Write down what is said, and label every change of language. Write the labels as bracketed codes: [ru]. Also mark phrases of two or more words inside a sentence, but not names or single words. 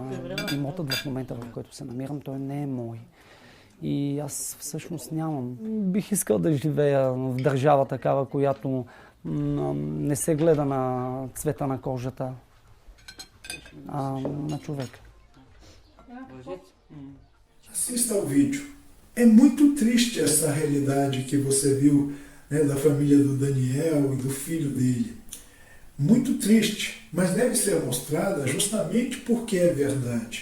[bg] Имотът в момента, в който се намирам, той не е мой. И аз всъщност нямам. Бих искал да живея в държава такава, която не се гледа на цвета на кожата, а на човека. [pt] Assista ao vídeo. É muito triste essa realidade que você viu, né, da família do Daniel e do filho dele. Muito triste, mas deve ser mostrada justamente porque é verdade.